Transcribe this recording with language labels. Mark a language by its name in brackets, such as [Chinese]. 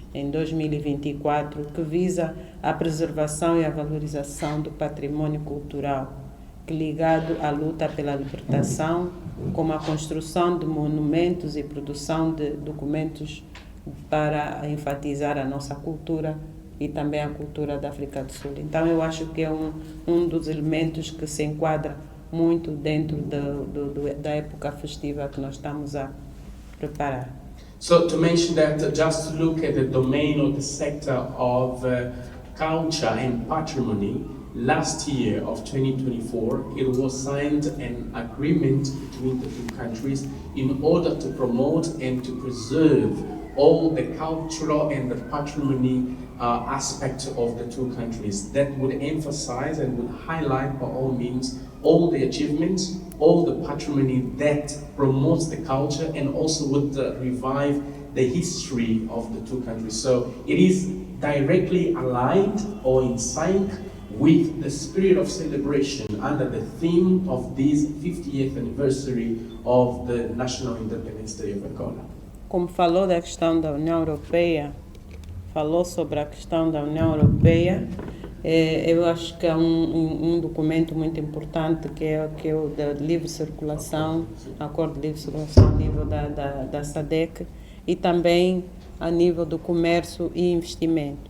[Portuguese] 2024 que visa a preservação e a valorização do patrimônio cultural, ligado à luta pela libertação, como a construção de monumentos e produção de documentos para enfatizar a nossa cultura e também a cultura da África do Sul. Então, eu acho que é um dos elementos que se enquadra muito dentro da época festiva que nós estamos a preparar. [English] So to mention that, just to look at the domain or the sector of culture and patrimony, last year of 2024, it was signed an agreement between the two countries in order to promote and to preserve all the cultural and the patrimony aspect of the two countries. That would emphasize and would highlight by all means all the achievements, all the patrimony that promotes the culture and also would revive the history of the two countries. So it is directly aligned or in sync with the spirit of celebration under the theme of this 50th anniversary of the National Independence Day of Angola. [Portuguese] Como falou da questão da União Europeia, falou sobre a questão da União Europeia, eu acho que é um documento muito importante que é o da livre circulação, acordo de livre circulação a nível da SADC e também a nível do comércio e investimento.